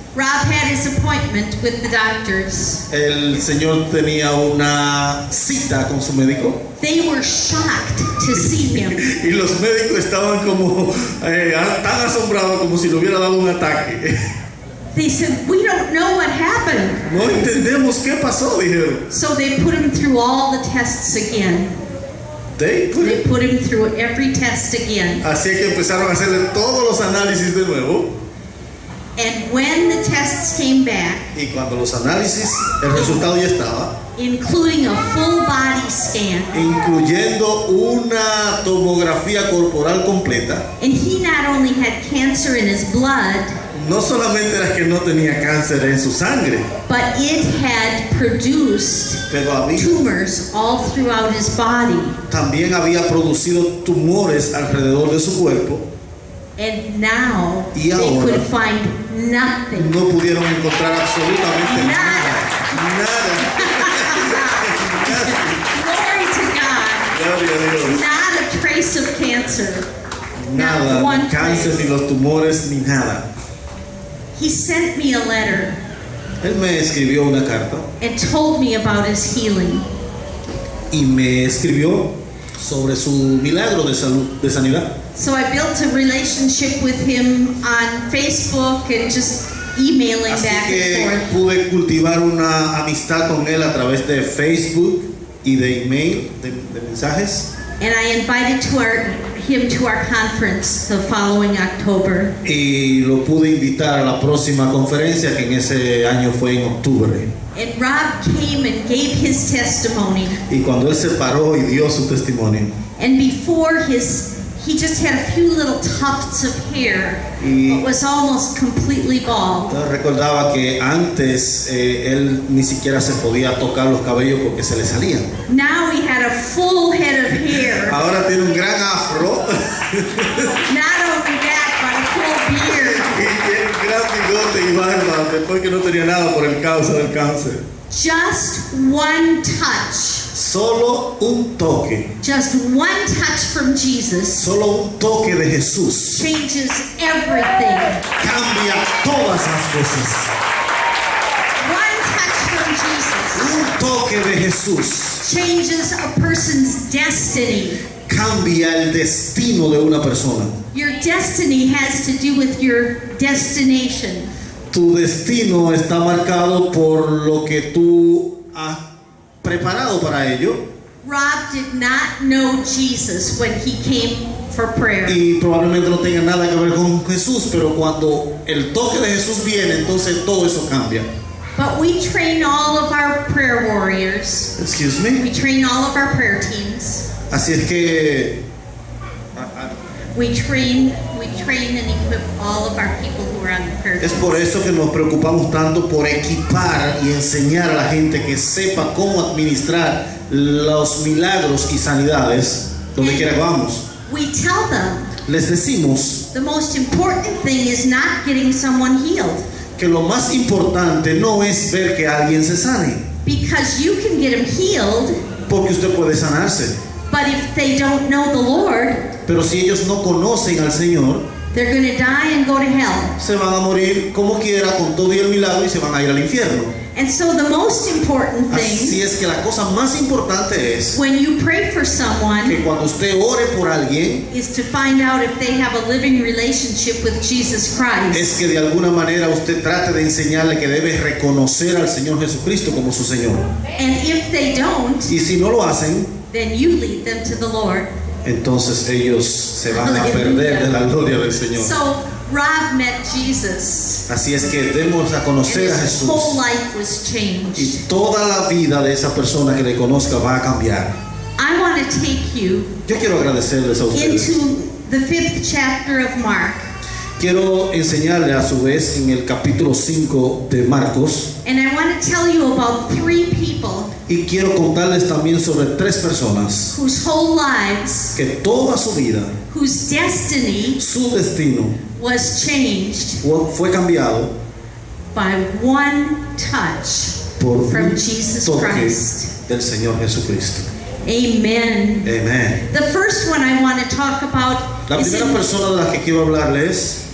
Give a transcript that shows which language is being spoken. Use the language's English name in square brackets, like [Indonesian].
[English] Rob had his appointment with the doctors. [Spanish] El señor tenía una cita con su médico. [English] They were shocked to see him. [Spanish] Y los médicos estaban como tan asombrados como si le hubiera dado un ataque. [English] They said, "We don't know what happened." [Spanish] No entendemos qué pasó, dijeron. [English] So they put him through all the tests again. They put him through every test again. [Spanish] Así que empezaron a hacerle todos los análisis de nuevo. [English] And when the tests came back, [Spanish] Y cuando los análisis, el resultado ya estaba, [English] including a full body scan, [Spanish] incluyendo una tomografía corporal completa, [English] and he not only had cancer in his blood, [Spanish] no solamente era que no tenía cáncer en su sangre, [English] but it had produced [Spanish] pero [English] tumors all throughout his body. [Spanish] también había producido tumores alrededor de su cuerpo. [English] And now [Spanish] Y [English] they [Spanish] ahora [English] could find nothing. [Spanish] no pudieron encontrar absolutamente Nada. nada. [English] Glory to God. [Spanish] Gloria a Dios. [English] Not a trace of cancer. [Spanish] Nada, [English] Not one [Spanish] ni cáncer, [English] trace. [Spanish] ni los tumores, ni nada. [English] He sent me a letter [Spanish] Él me escribió una carta [English] and told me about his healing. [Spanish] y me escribió sobre su milagro de salud, de sanidad. [English] So I built a relationship with him on Facebook and just emailing [Spanish] Así [English] back [Spanish] que [English] and forth. [Spanish] pude cultivar una amistad con él a través de Facebook y de email, de mensajes. [English] And I invited him to our conference the following October. [Spanish] Y lo pude invitar a la próxima conferencia, que en ese año fue en octubre. [English] And Rob came and gave his testimony. [Spanish] Y cuando él se paró y dio su testimonio, [English] And before he just had a few little tufts of hair, [Spanish] Y- [English] but was almost completely bald. [Spanish] entonces recordaba que antes él ni siquiera se podía tocar los cabellos porque se le salían. [English] Now he had a full head of hair. [Spanish] Ahora tiene un gran afro [English] Not only that, but a full beard. [Spanish] y tiene un gran bigote y barba después que no tenía nada por el causa del cáncer. [English] Just one touch. [Spanish] Solo un toque, [English] Just one touch from Jesus [Spanish] solo un toque de Jesús [English] changes everything. [Spanish] cambia todas las cosas. [English] One touch from Jesus [Spanish] Un toque de Jesús [English] changes a person's destiny. [Spanish] cambia el destino de una persona. [English] Your destiny has to do with your destination. [Spanish] Tu destino está marcado por lo que tú has preparado para ello. [English] Rob did not know Jesus when he came for prayer. [Spanish] Y probablemente no tenga nada que ver con Jesús, pero cuando el toque de Jesús viene, entonces todo eso cambia. [English] But we train all of our prayer warriors. Excuse me. We train all of our prayer teams. [Spanish] Así es que [English] We train and equip all of our people who are on the prayer [Spanish] es [English] team. [Spanish] por eso que nos preocupamos tanto por equipar y enseñar a la gente que sepa cómo administrar los milagros y sanidades donde quiera que vamos. [English] We tell them [Spanish] Les decimos [English] the most important thing is not getting someone healed, [Spanish] que lo más importante no es ver que alguien se sane, [English] because you can get them healed, [Spanish] porque usted puede sanarse, [English] but if they don't know the Lord, [Spanish] pero si ellos no conocen al Señor, [English] they're going to die and go to hell. [Spanish] se van a morir como quiera con todo y el milagro y se van a ir al infierno. [English] And so the most important [Spanish] Así [English] thing [Spanish] es que la cosa más importante es [English] when you pray for someone [Spanish] que cuando usted ore por alguien, [English] is to find out if they have a living relationship with Jesus Christ. [Spanish] es que de alguna manera usted trate de enseñarle que debe reconocer al Señor Jesucristo como su Señor. [English] And if they don't, [Spanish] Y si no lo hacen, [English] then you lead them to the Lord. [Spanish] entonces ellos se van a perder de la gloria del Señor. [English] So Rob met Jesus, [Spanish] Así es que demos a [English] and [Spanish] conocer a [English] his whole [Spanish] Jesús. [English] life was changed. [Spanish] Y toda la vida de esa persona que le conozca va a cambiar. [English] I want to take you [Spanish] Yo quiero agradecerles a ustedes. [English] into the 5th chapter of Mark, [Spanish] Quiero enseñarle a su vez en el capítulo 5 de Marcos. [English] and I want to tell you about 3 people [Spanish] Y quiero contarles también sobre 3 personas [English] whose whole lives, [Spanish] que toda su vida, [English] whose destiny [Spanish] su destino [English] was changed [Spanish] fue cambiado [English] by one touch [Spanish] por [English] from [Spanish] un [English] Jesus [Spanish] toque [English] Christ. [Spanish] del Señor Jesucristo. [English] Amen. [Spanish] Amén. [English] The first one I want to talk about [Spanish] La primera persona de la que quiero hablarles